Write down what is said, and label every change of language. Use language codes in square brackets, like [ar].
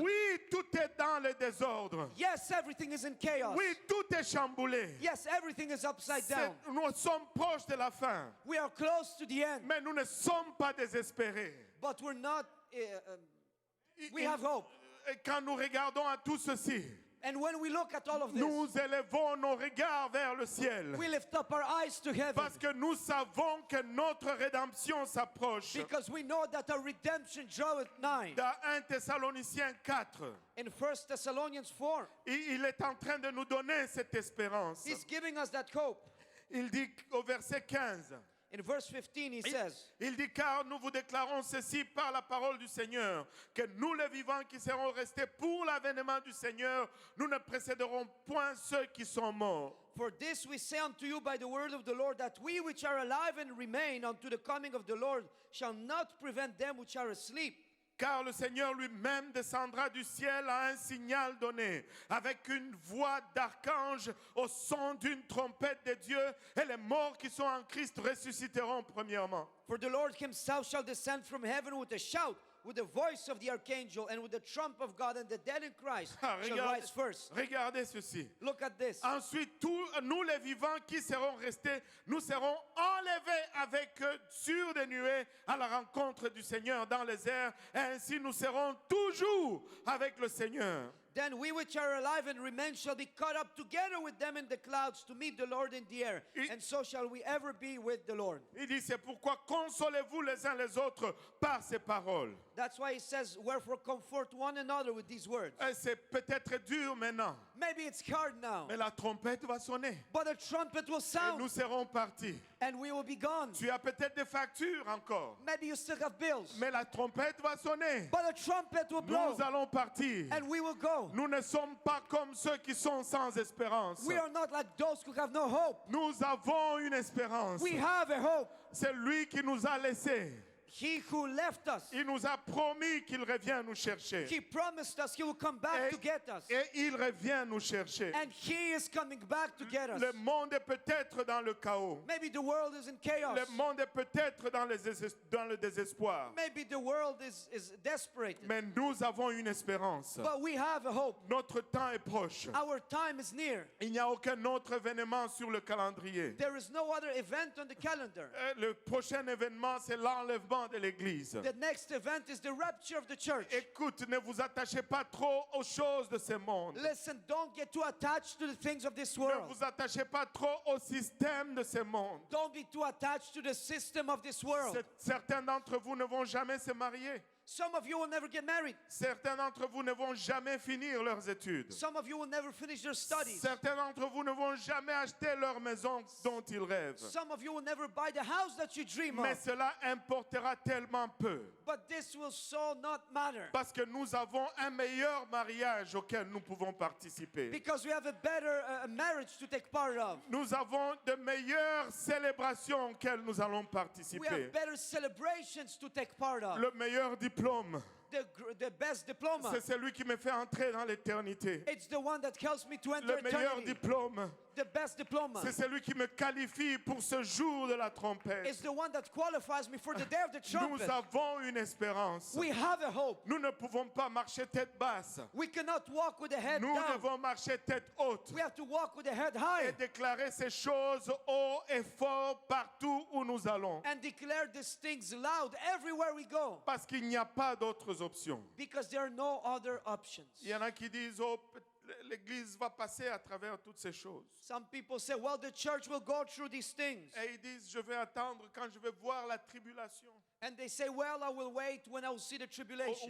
[fr] Oui, tout est dans le désordre. [en] Yes, everything is in chaos. [fr] Oui, tout est chamboulé. [en] Yes, everything is upside down. [fr] Nous sommes proches de la fin, [en] We are close to the end, [fr] mais nous ne sommes pas désespérés. [en] but we're not. We have hope. [fr] Et quand nous regardons à tout ceci, [en] And when we look at all of this, [fr] nous élevons nos regards vers le ciel. [en] we lift up our eyes to heaven [fr] Parce que nous savons que notre rédemption s'approche. [en] because we know that our redemption draweth nigh. [fr] Dans 1 Thessaloniciens 4, [en] In 1 Thessalonians 4, [fr] il est en train de nous donner cette espérance. [en] he's giving us that hope. [fr] Il dit au verset 15, [en] In verse 15, he says, [fr] il dit car nous vous déclarons ceci par la parole du Seigneur, que nous les vivants qui serons restés pour l'avènement du Seigneur, nous ne précéderons point ceux qui sont morts. [en] For this we say unto you by the word of the Lord, that we which are alive and remain unto the coming of the Lord shall not prevent them which are asleep. [fr] Car le Seigneur lui-même descendra du ciel à un signal donné, avec une voix d'archange, au son d'une trompette de Dieu, et les morts qui sont en Christ ressusciteront premièrement. [en] For the Lord himself shall descend from heaven with a shout, with the voice of the archangel, and with the trump of God, and the dead in Christ shall rise first. [fr] Regardez ceci. [en] Look at this. [fr] Ensuite, tous nous les vivants qui serons restés, nous serons enlevés avec eux sur des nuées à la rencontre du Seigneur dans les airs. Et ainsi nous serons toujours avec le Seigneur. [en] Then we which are alive and remain shall be caught up together with them in the clouds to meet the Lord in the air. And so shall we ever be with the Lord. [fr] Il dit, c'est pourquoi consolez-vous les uns les autres par ces paroles. [en] That's why he says, wherefore comfort one another with these words. [fr] Et c'est peut-être dur maintenant, [en] Maybe it's hard now, [fr] mais la trompette va sonner. [en] but a trumpet will [fr] Et [en] sound [fr] nous serons partis. [en] and we will be gone. [fr] Tu as peut-être des factures encore, [en] Maybe you still have bills, [fr] mais la trompette va sonner. [en] but a trumpet will blow [fr] Nous allons partir. [en] and we will go. [fr] Nous ne sommes pas comme ceux qui sont sans espérance. [en] We are not like those who have no hope. [fr] Nous avons une espérance. [en] We have a hope. [fr] C'est lui qui nous a laissés. [en] He who left us, [fr] Il nous a promis qu'il revient nous chercher. [en] he promised us he will come back to get us. [fr] Et il revient nous chercher. [en] And he is coming back to get us. [fr] Le monde est peut-être dans le chaos. [en] Maybe the world is in chaos. [fr] Le monde est peut-être dans le désespoir. [en] Maybe the world is desperate. [fr] Mais nous avons une espérance. [en] But we have a hope. [fr] Notre temps est proche. [en] Our time is near. [fr] Il n'y a aucun autre événement sur le calendrier. [en] There is no other event on the calendar. [fr] Le prochain événement, c'est l'enlèvement de l'Église. [en] The next event is the rapture of the church. [fr] Écoute, ne vous attachez pas trop aux choses de ce monde. [en] Listen, don't get too attached to the things of this [fr] Ne [en] world. [fr] vous attachez pas trop au système de ce monde. [en] Don't be too attached to the system of this world. [fr] Certains d'entre vous ne vont jamais se marier. [en] Some of you will never get married. [fr] Certains d'entre vous ne vont jamais finir leurs études. [en] Some of you will never finish their studies. [fr] Certains d'entre vous ne vont jamais acheter leur maison dont ils rêvent. [en] Some of you will never buy the house that you dream [fr] Mais [en] of. [fr] cela importera tellement peu. [en] But this will so not matter. [fr] Parce que nous avons un meilleur mariage auquel nous pouvons participer. [en] Because we have a better marriage to take part of. [fr] Nous avons de meilleures célébrations auxquelles nous allons [en] We [fr] participer. [en] have better celebrations to take part of. [fr] Le meilleur diplôme, [en] The best diploma. [fr] c'est celui qui me fait entrer dans l'éternité. [en] It's the one that helps me to enter [fr] Le meilleur [en] eternity. [fr] diplôme, [en] The best diploma. [fr] c'est celui qui me qualifie pour ce jour de la trompette. [en] It's the one that qualifies me for the day of the [fr] Nous [en] trumpet. [fr] avons une espérance. [en] We have a hope. [fr] Nous ne pouvons pas marcher tête basse. [en] We cannot walk with the head [fr] Nous [en] down. [fr] devons marcher tête haute [en] We have to walk with the head [fr] et [en] high [fr] déclarer ces choses haut et fort partout où nous allons. [en] and declare these things loud everywhere we go. [fr] Parce qu'il n'y a pas d'autres options. [en] Because there are no other options. [fr] Il y en a qui disent, oh, l'Église va passer à travers toutes ces choses. [en] Some people say, well, the church will go through these things. [fr] Et ils disent, je vais attendre quand je vais voir la tribulation [en] And they say, well, I will wait when I will see the tribulation